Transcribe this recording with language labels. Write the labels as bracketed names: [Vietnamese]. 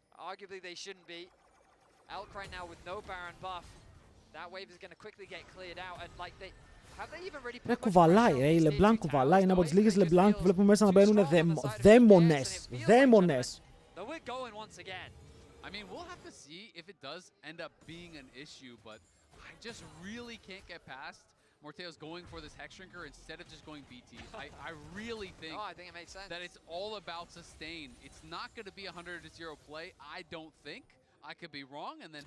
[English] Arguably they shouldn't be. Elk right now with no Baron buff. That wave is going to quickly get cleared out and like they have they even ready. [Greek] Ρε κουβαλάει, η LeBlanc κουβαλάει, είναι από τις λίγες LeBlanc που βλέπουμε μέσα να μπαίνουν δαίμονες. Δαίμονες. [English] Though we're going once again. I mean, we'll have to see if it does end up being an issue, but I just really can't get past Morteo's going for this Hex Shrinker instead of just going BT. I really think, it makes sense. That it's all about sustain. It's not going to be a 100-0 play, I don't think. I could be wrong, and then